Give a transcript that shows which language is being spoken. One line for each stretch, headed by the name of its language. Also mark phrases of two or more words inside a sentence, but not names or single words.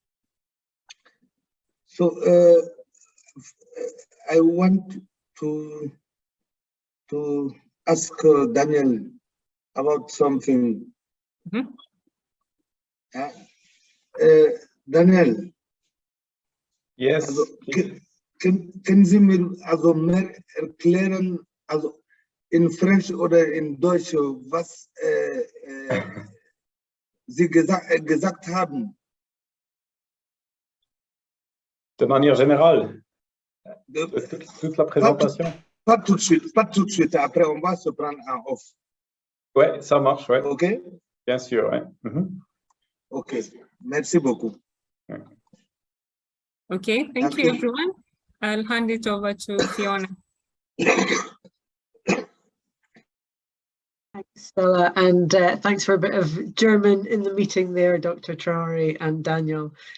English: So I want to ask Daniel about something. Mm-hmm. Daniel. Yes.
German: Also, können Sie mir also mehr erklären, also in French oder in Deutsch, was Sie gesagt haben?
French: De manière générale, toute la présentation. Pas tout de suite, après on va se prendre en off. Ouais, ça marche, ouais. Ok? Bien sûr, ouais. Mm-hmm. Ok, merci beaucoup.
English: Okay, thank you, everyone. I'll hand it over to Fiona. Thanks, Stella, and thanks for a bit of German in the meeting there, Dr. Traore and Daniel.